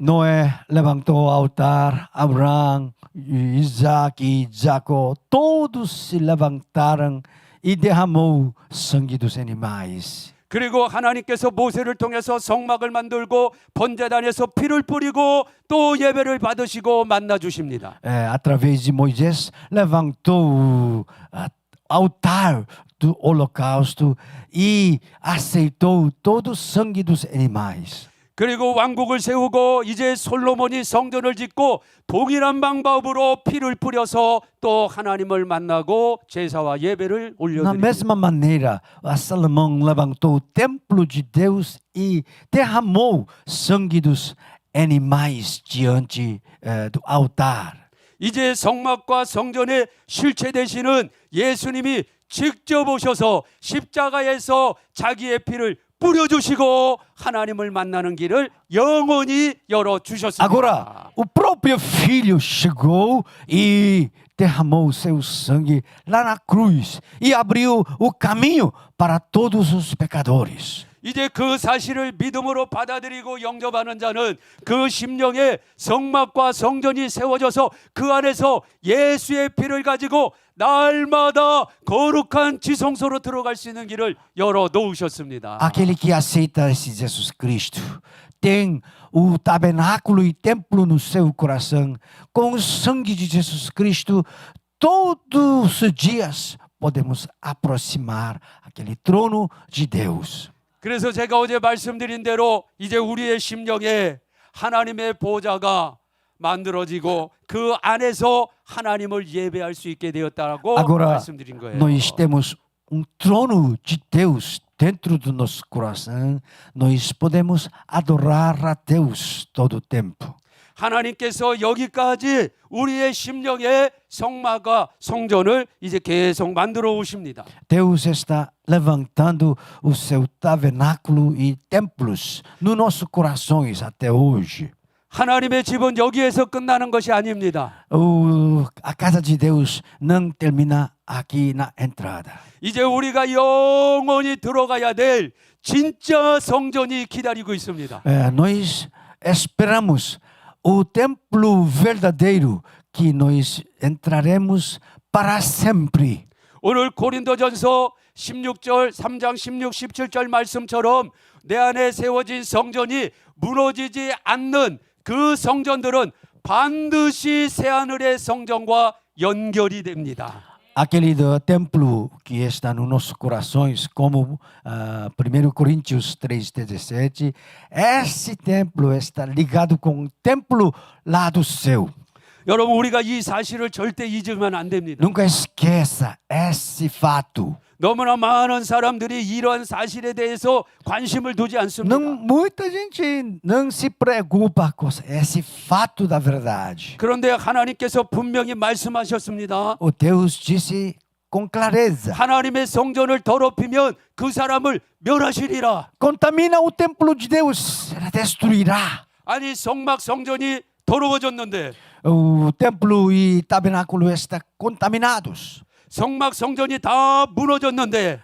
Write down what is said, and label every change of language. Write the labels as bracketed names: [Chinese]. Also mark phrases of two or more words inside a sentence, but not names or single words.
[Portuguese] Noé levantou o altar, Abraão, Isaac e Jacó, todos se levantaram e derramou sangue dos animais. [Korean] 그리고 하나님께서 모세를 통해서 성막을 만들고 번제단에서 피를 뿌리고 또 예배를 받으시고 만나 주십니다. [Portuguese] Através de Moisés, levantou o altar do holocausto e aceitou todo o sangue dos animais. [Korean] 그리고 왕국을 세우고 이제 솔로몬이 성전을 짓고 동일한 방법으로 피를 뿌려서 또 하나님을 만나고 제사와 예배를 [Portuguese] Na [Korean] 올려드립니다. [Portuguese] mesma maneira, Salomão levantou o templo de Deus e derramou sangue dos animais diante do altar. [Korean] 이제 성막과 성전의 실체 되시는 예수님이 직접 오셔서 십자가에서 자기의 피를 뿌려주시고 하나님을 만나는 길을 영원히 열어주셨습니다. [Portuguese] Agora, o próprio Filho chegou e derramou o seu sangue lá na cruz e abriu o caminho para todos os pecadores. [Korean] 이제 그 사실을 믿음으로 받아들이고 영접하는 자는 그 심령에 성막과 성전이 세워져서 그 안에서 예수의 피를 가지고 날마다 거룩한 지성소로 들어갈 수 있는 길을 열어 놓으셨습니다. [Portuguese] Aquele que aceita esse Jesus Cristo tem o tabernáculo e templo no seu coração. Com o sangue de Jesus Cristo, todos os dias podemos aproximar aquele trono de Deus. [Korean] 그래서 제가 어제 말씀드린 대로 이제 우리의 심령에 하나님의 보좌가 만들어지고 그 안에서 하나님을 예배할 수 있게 되었다라고 [Portuguese] Agora, [Korean] 말씀드린 거예요. [Portuguese] nós temos trono de Deus dentro do nosso coração. Nós podemos adorar a Deus todo o tempo. [Korean] 하나님께서 여기까지 우리의 심령의 성막과 성전을 이제 계속 만들어 오십니다. [Portuguese] Deus está levantando o seu tabernáculo e templos nos nossos corações até hoje. [Korean] 하나님의 집은 여기에서 끝나는 것이 아닙니다. [Portuguese] A casa de Deus não termina aqui na entrada. [Korean] 이제 우리가 영원히 들어가야 될 진짜 성전이 기다리고 있습니다. [Portuguese] Nós esperamos o templo verdadeiro que nós entraremos para sempre. [Korean] 오늘 고린도전서 16절 3장 16, 17절 말씀처럼 내 안에 세워진 성전이 무너지지 않는 그 성전들은 반드시 새하늘의 성전과 연결이 됩니다. [Portuguese] Aquele do templo que está nos nossos corações, como 1 Coríntios 3:17, esse templo está ligado com o templo lá do céu. [Korean] 여러분 우리가 이 사실을 절대 잊으면 안 됩니다. [Portuguese] Nunca esqueça esse fato. [Korean] 너무나 많은 사람들이 이러한 사실에 대해서 관심을 두지 않습니다. [Portuguese] Muita gente não se preocupa com esse fato da verdade. [Korean] 그런데 하나님께서 분명히 말씀하셨습니다. [Portuguese] O Deus disse com clareza: [Korean] 하나님의 성전을 더럽히면 그 사람을 멸하시리라. [Portuguese] contamina o templo de Deus, ela destruirá. [Korean] 아니 성막 성전이 더러워졌는데 [Portuguese] O templo e tabernáculo estão contaminados. [Korean] 성막 성전이 다 무너졌는데